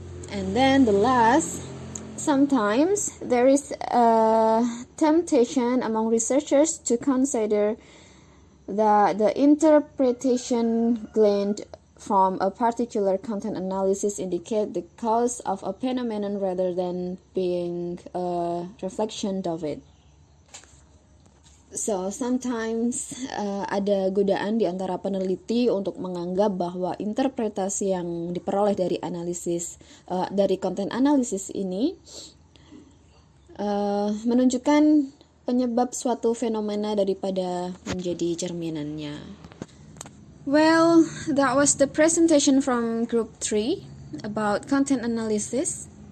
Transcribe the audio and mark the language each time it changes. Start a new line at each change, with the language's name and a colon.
English: And then the last, sometimes there is a temptation among researchers to consider that the interpretation gleaned from a particular content analysis indicate the cause of a phenomenon rather than being a reflection of it. So sometimes
Indonesian: ada godaan di antara peneliti untuk menganggap bahwa interpretasi yang diperoleh dari analisis dari konten analisis ini menunjukkan penyebab suatu fenomena daripada menjadi cerminannya.
English: Well, that was the presentation from Group 3 about content analysis.